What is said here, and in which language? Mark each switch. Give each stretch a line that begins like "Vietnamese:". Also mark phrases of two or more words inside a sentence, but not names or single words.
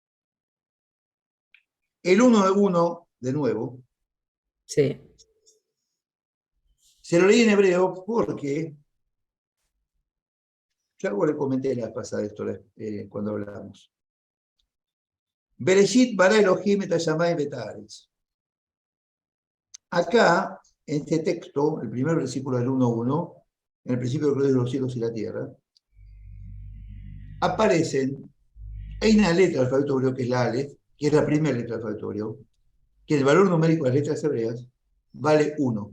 Spanish: El 1:1, de nuevo, Sí. Se lo leí en hebreo porque yo algo le comenté la vez pasada esto cuando hablamos.
Hebrew: בראשית ברא אלהים את השמים את הארץ.
Spanish: Acá, en este texto, el primer versículo del 1:1, en el principio creó los cielos y la tierra, aparecen, hay una letra del alfabeto hebreo que es la Aleph, que es la primera letra del alfabeto hebreo, que el valor numérico de las letras hebreas vale 1.